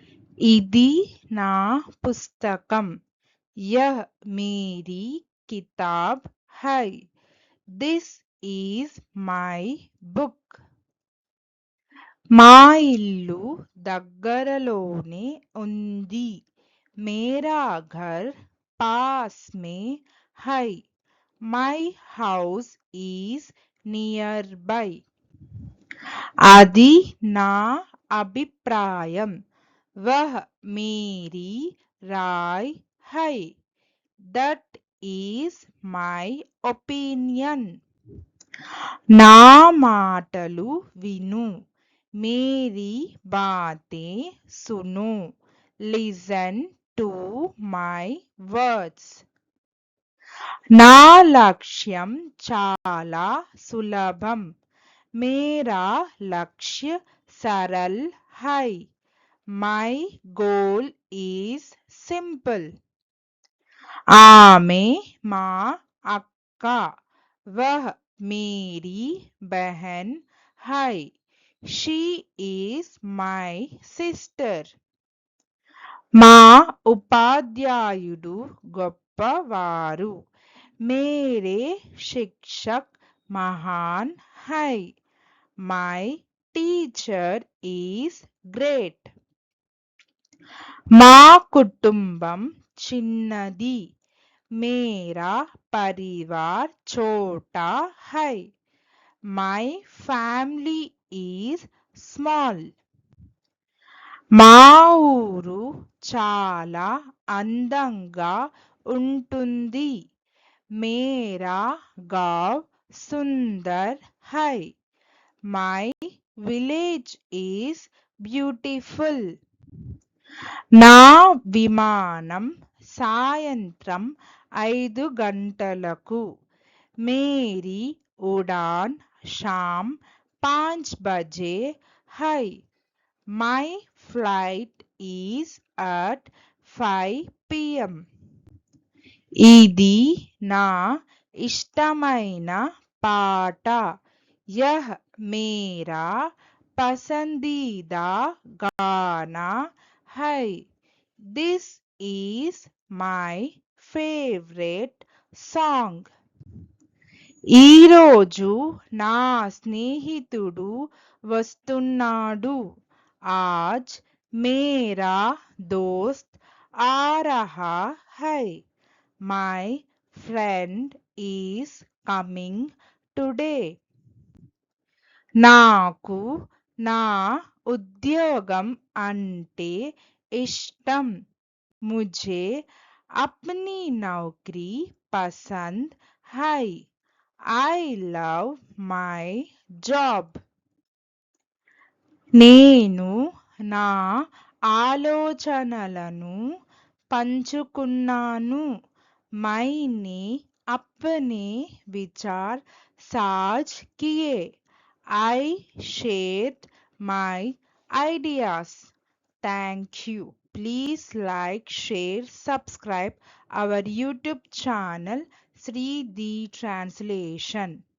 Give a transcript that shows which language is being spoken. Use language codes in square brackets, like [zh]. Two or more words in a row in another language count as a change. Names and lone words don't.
[te] ఇది నా పుస్తకం. [hi] यह मेरी किताब है. [en] This is my book. [te] మా ఇల్లు దగ్గరలోనే ఉంది. [hi] मेरा घर पास में है. [en] My house is nearby. [te] అది నా అభిప్రాయం. [hi] वह मेरी राय है. [en] That is my opinion. [te] నా మాటలు విను. [hi] मेरी बातें सुनो. [en] Listen to my words. [te] నా లక్ష్యం చాలా సులభం. [hi] मेरा लक्ष्य सरल है. [en] My goal is simple. [te] ఆమె మా అక్క. [hi] वह मेरी बहन है. [en] She is my sister. [te] మా ఉపాధ్యాయుడు గొప్పవారు. [hi] मेरे शिक्षक महान है. [en] My teacher is great. [te] మా కుటుంబం చిన్నది. [hi] मेरा परिवार छोटा है. [en] My family is small. [te] మా ఊరు చాలా అందంగా ఉంటుంది. [hi] मेरा गाँव सुंदर है. [en] My village is beautiful. [te] నా విమానం సాయంత్రం 5 గంటలకు. [hi] मेरी उड़ान शाम 5 बजे है. [en] My flight is at 5 p.m. [te] ఇది నా ఇష్టమైన పాట. [hi] यह मेरा पसंदीदा गाना है. [en] This is my favorite song. [te] ఈరోజు నా స్నేహితుడు వస్తున్నాడు. [hi] आज मेरा दोस्त आ रहा है. [en] My friend is coming today. [te] నాకు నా ఉద్యోగం అంటే ఇష్టం. [hi] मुझे अपनी नौकरी पसंद है. [en] I love my job. [te] నేను నా ఆలోచనలను పంచుకున్నాను. [hi] मैंने अपने विचार साझ किए. [en] I shared my ideas. Thank you. Please like, share, subscribe our YouTube channel Sri the Translation.